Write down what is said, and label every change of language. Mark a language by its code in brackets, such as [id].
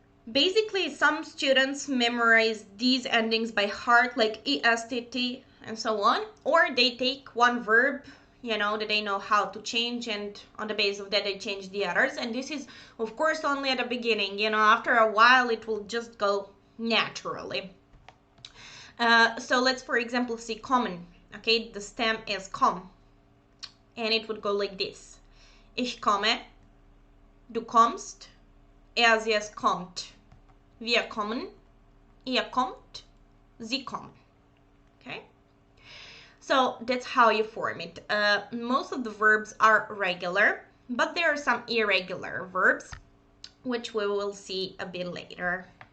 [en] Basically, some students memorize these endings by heart, like est, t, and so on, or they take one verb, that they know how to change, and on the basis of that they change the others. And this is, of course, only at the beginning. After a while it will just go naturally. So let's, for example, see kommen. Okay, the stem is kom, and it would go like this. [de] Ich komme, du kommst, er, sie, es kommt. Wir kommen, ihr kommt, sie kommen. [en] Okay, so that's how you form it. Most of the verbs are regular, but there are some irregular verbs, which we will see a bit later.